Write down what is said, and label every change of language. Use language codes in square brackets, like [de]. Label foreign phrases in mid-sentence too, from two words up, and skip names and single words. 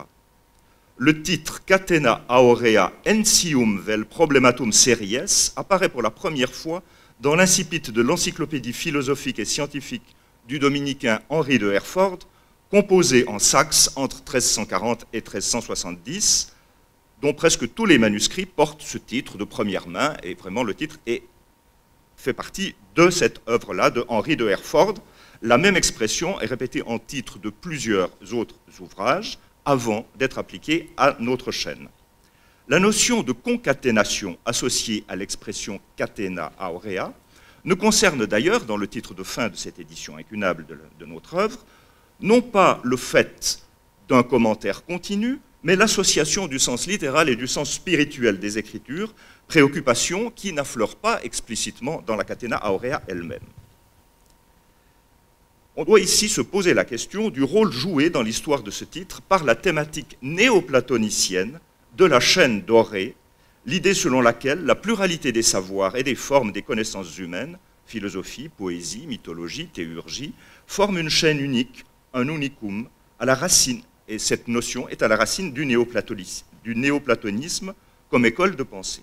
[fr] Le titre Catena Aurea Ensium vel Problematum Series apparaît pour la première fois dans l'incipit de l'encyclopédie philosophique et scientifique du dominicain Henri de Herford, composé en Saxe entre 1340 et 1370, dont presque tous les manuscrits portent ce titre de première main, et vraiment le titre fait partie de cette œuvre-là de Henri de Herford. La même expression est répétée en titre de plusieurs autres ouvrages avant d'être appliquée à notre chaîne. La notion de concaténation associée à l'expression catena aurea ne concerne d'ailleurs, dans le titre de fin de cette édition incunable de notre œuvre, non pas le fait d'un commentaire continu, mais l'association du sens littéral et du sens spirituel des Écritures, préoccupation qui n'affleure pas explicitement dans la catena aurea elle-même. On doit ici se poser la question du rôle joué dans l'histoire de ce titre par la thématique néoplatonicienne de la chaîne dorée, l'idée selon laquelle la pluralité des savoirs et des formes des connaissances humaines, philosophie, poésie, mythologie, théurgie, forment une chaîne unique, un unicum, à la racine, et cette notion est à la racine du néoplatonisme comme école de pensée.